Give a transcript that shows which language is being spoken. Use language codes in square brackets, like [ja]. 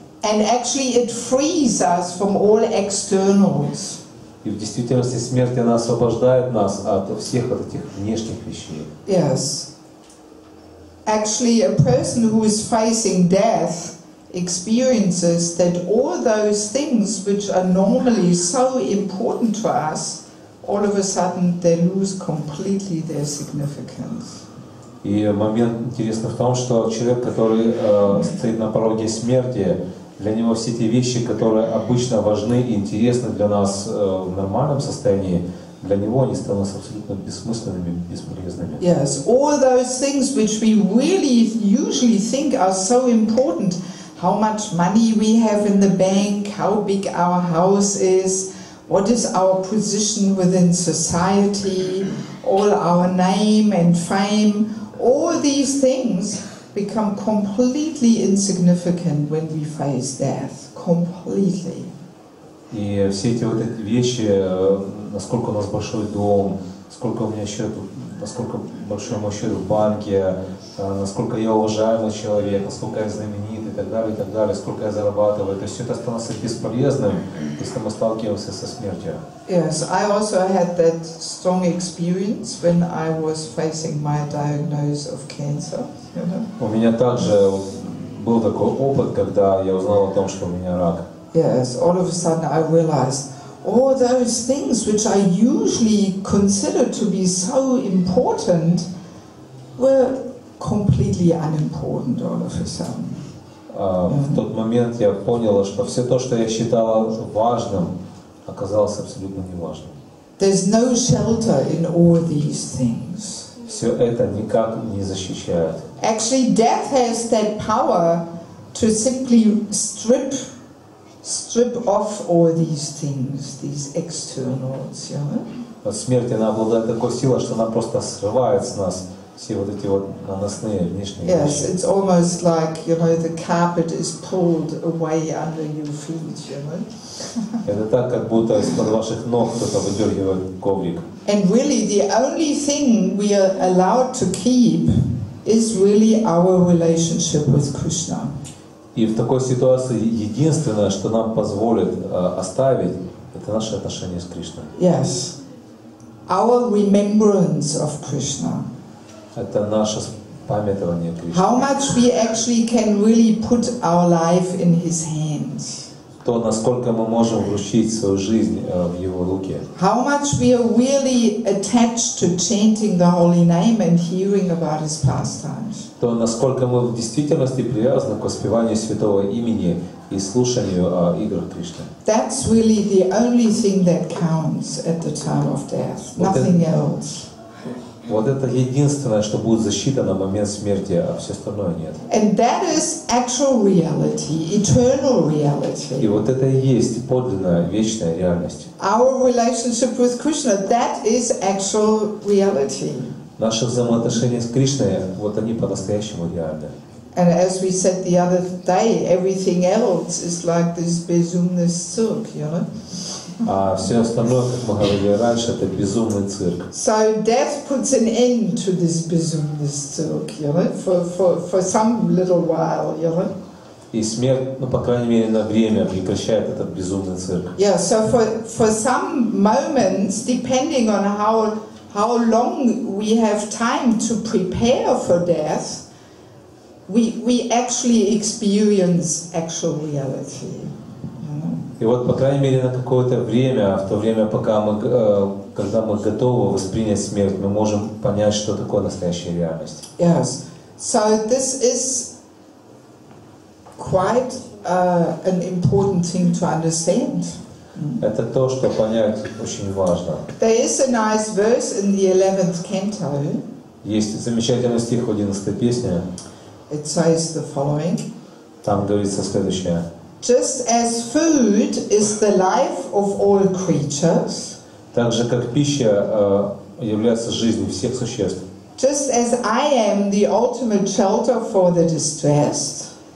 [en] And actually it frees us from all externals. [ru] И И в действительности смерть, она освобождает нас от всех вот этих внешних вещей. [en] Yes. Actually, a person who is facing death experiences that all those things which are normally so important to us, all of a sudden they lose completely their significance. [ru] И момент интересный в том, что человек, который стоит на пороге смерти, для него все те вещи, которые обычно важны и интересны для нас в нормальном состоянии, для него они становятся абсолютно бессмысленными, бесполезными. [en] Yes, all those things which we really usually think are so important, how much money we have in the bank, how big our house is, what is our position within society, all our name and fame, all these things become completely insignificant when we face death. Completely. [ru] И все эти вот эти вещи, насколько у нас большой дом, сколько у меня счет, насколько большой мой счет в банке, насколько я уважаемый человек, насколько я знаменит и так далее, сколько я зарабатываю, то есть все это становится бесполезным, если мы сталкиваемся со смертью. [en] Yes, I also had that strong experience when I was facing my diagnosis of cancer. You know? [ru] У меня также был такой опыт, когда я узнал о том, что у меня рак. [en] Yes, all of a sudden I realized all those things which I usually consider to be so important were completely unimportant all of a sudden. [ru] В тот момент я понял, что все то, что я считал важным, оказалось абсолютно неважным. [en] There's no shelter in all these things. [ru] Все это никак не защищает. [en] Actually, death has that power to simply strip off all these things, these externals, you know? [ru] Смерть, она обладает такой силой, что она просто срывает с нас все вот эти вот наносные внешние [en] Yes, [ru] вещи. [en] it's almost like, you know, the carpet is pulled away under your feet, you know? [ru] Это так, как будто из-под ваших ног кто-то выдергивает коврик. [en] And really, the only thing we are allowed to keep is really our relationship with Krishna. [ru] И в такой ситуации единственное, что нам позволит оставить, это наше отношение с Кришной. [en] Yes. Our remembrance of Krishna. [ru] Это наше памятование Кришны. [en] How much we actually can really put our life in His hands. [ru] То, насколько мы можем вручить свою жизнь в Его руки. [en] How much we are really attached to chanting the holy name and hearing about His pastimes. [ru] То, насколько мы в действительности привязаны к воспеванию святого имени и слушанию о играх Кришны. [en] That's really the only thing that counts at the time of death. Nothing else. [ru] Вот это единственное, что будет защита на момент смерти, а все остальное нет. [en] And that is actual reality, eternal reality. [ru] И вот это и есть подлинная, вечная реальность. [en] Our relationship with Krishna, that is actual reality. [ru] Наши взаимоотношения с Кришной, вот они по-настоящему реальны. [en] And as we said the other day, everything else is like this [ru] безумный-цирк, [en] you know? [ru] А все остальное, как мы говорили раньше, это безумный цирк. [en] So death puts an end to this [ru] безумный-цирк, [en] you know, for some little while, you know? [ru] И смерть, ну, по крайней мере, на время прекращает этот безумный цирк. [en] Yeah, so for some moments, depending on how long we have time to prepare for death, we actually experience actual reality. [ru] И вот, по крайней мере, на какое-то время, в то время, пока когда мы готовы воспринять смерть, мы можем понять, что такое настоящая реальность. [en] Yes. So this is quite an important thing to understand. [ru] Это то, что понять очень важно. [en] There is a nice verse in the 11th canto. [ru] Есть замечательный стих в 11-й песне. [en] It says the following. [ru] Там говорится следующее. [en] Just as food is the life of all creatures, [ru] Так же, как пища является жизнью всех существ, [en] just as I am the ultimate shelter for the distressed,